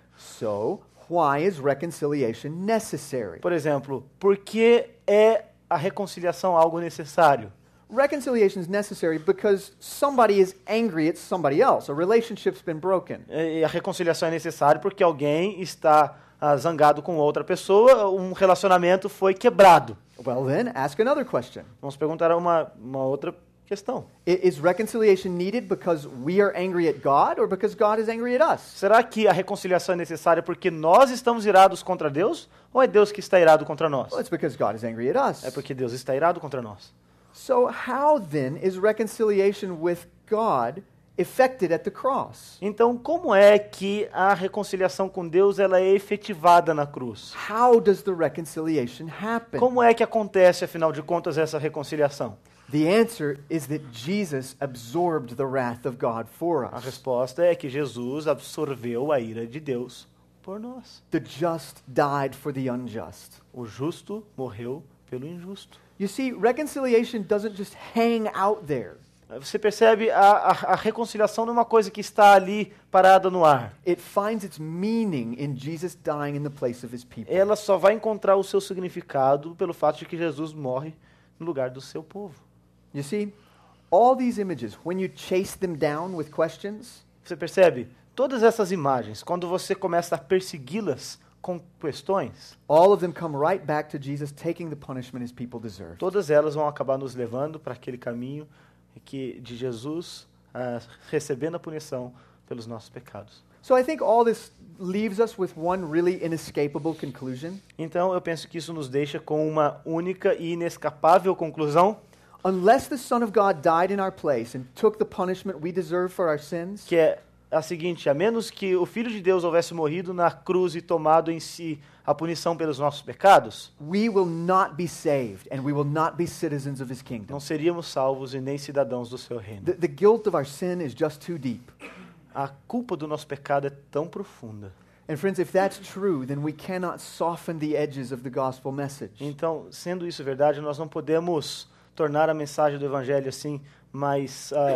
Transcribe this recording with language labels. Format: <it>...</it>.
<en>So, why is reconciliation necessary?</en> <pt>Por exemplo, por que é a reconciliação algo necessário?</pt> <en>Reconciliation is necessary because somebody is angry at somebody else. A relationship's been broken.</en> <pt>E a reconciliação é necessária porque alguém está zangado com outra pessoa, um relacionamento foi quebrado.</pt> <en>Well then, ask another question.</en> <pt>Vamos perguntar uma outra questão.</pt> <en>Is reconciliation needed because we are angry at God or because God is angry at us?</en> <pt>Será que a reconciliação é necessária porque nós estamos irados contra Deus ou é Deus que está irado contra nós?</pt> <en>Well, it's because God is angry at us.</en> <pt>É porque Deus está irado contra nós.</pt> <en>So how then is reconciliation with God effected at the cross?</en> <pt>Então, como é que a reconciliação com Deus ela é efetivada na cruz?</pt> <en>How does the reconciliation happen?</en> <pt>Como é que acontece, afinal de contas, essa reconciliação?</pt> <en>The answer is that Jesus absorbed the wrath of God for</en> <pt>A</pt> <en>us.</en> <pt>resposta é que Jesus absorveu a ira de Deus por nós.</pt> <en>The just died for the unjust.</en> <pt>O justo morreu pelo injusto.</pt> <en>You see, reconciliation doesn't just hang out there.</en> <pt>Você percebe, a reconciliação não é uma coisa que está ali parada no ar.</pt> <en>It finds its meaning in Jesus dying in the place of his people.</en> <pt>Ela só vai encontrar o seu significado pelo fato de que Jesus morre no lugar do seu povo.</pt> <en>You see, all these images, when you chase them down with questions,</en> <pt>Você percebe? Todas essas imagens, quando você começa a persegui-las com questões,</pt> <en>all of them come right back to Jesus taking the punishment his people deserve.</en> <pt>todas elas vão acabar nos levando para aquele caminho de Jesus recebendo a punição pelos nossos pecados.</pt> <en>So I think all this leaves us with one really inescapable conclusion.</en> <pt>Então, eu penso que isso nos deixa com uma única e inescapável conclusão,</pt> <en>Unless the Son of God died in our place and took the punishment we deserve for our sins,</en> <pt>que é a seguinte: a menos que o Filho de Deus houvesse morrido na cruz e tomado em si a punição pelos nossos pecados,</pt> <en>we will not be saved and we will not be citizens of his kingdom.</en> <pt>não seríamos salvos e nem cidadãos do seu reino.</pt> <en>The guilt of our sin is just too deep.</en> <pt>A culpa do nosso pecado é tão profunda.</pt> <en>And friends, if that's true, then we cannot soften the edges of the gospel message.</en> <pt>Então, sendo isso verdade, nós não podemos tornar a mensagem do Evangelho assim mais</pt>